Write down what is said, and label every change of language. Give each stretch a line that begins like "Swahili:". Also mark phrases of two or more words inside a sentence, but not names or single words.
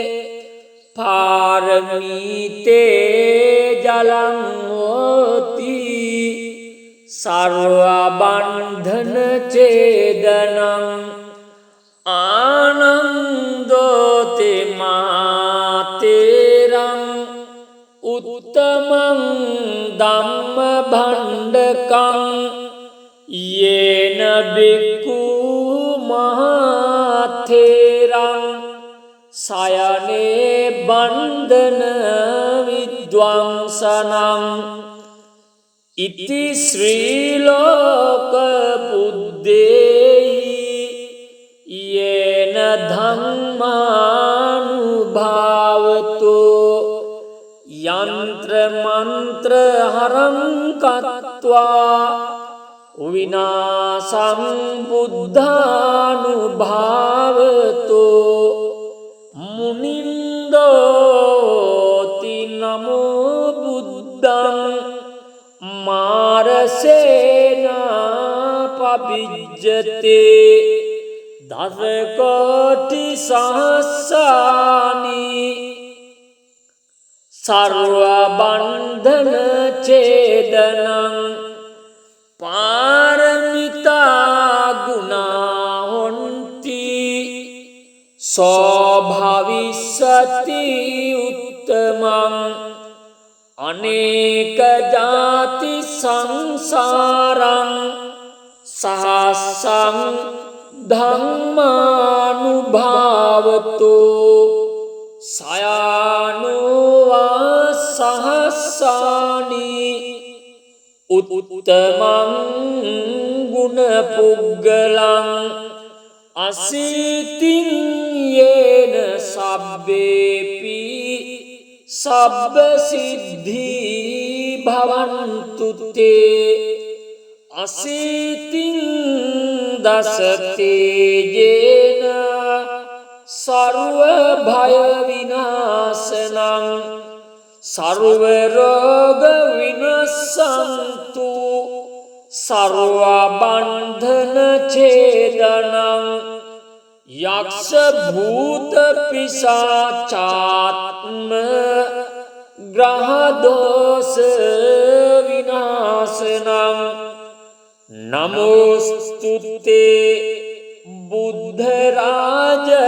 Pali: पारमीते जलं होति सर्वबन्धन छेदनं आनन्दोति मातेरं उत्तमं धम्मभण्डकं येन भिक्खु බන්ධන විද්වංසනං ඉති ශ්‍රී ලෝක බුද්දේහි යේන ධම්මානුභාවතෝ යන්ත්‍ර මන්ත්‍ර හරං කତ୍වා විනාසං බුද්ධානුභාවතෝ මුනින්දෝති නමෝ බුද්ධං මාරසේනා පබිජ්ජතේ දසකෝටි සහස්සානි සර්ව බන්ධන ඡේදනං පාරමිතා ගුණා හොන්ති සෝභවිස්සති උත්තමං අනේක ජාති සංසාරං සහස්සං ධම්මානුභාවතෝ සයානුවා සහස්සානි උත්තමං ගුණ පුග්ගලං අසීතින් යේන සබ්බේපි සබ්බ සිද්ධී භවන්තු තේ අසීතින් දසතේ යේන සර්ව භය විනාශනං සර්ව රෝග විනස්සන්තු සර්ව බන්ධන ඡේදනං යක්ෂ භූත පිසාචාත්ම ග්‍රහ දෝෂ විනාශනං නමෝස්තුතේ බුද්ධ රාජ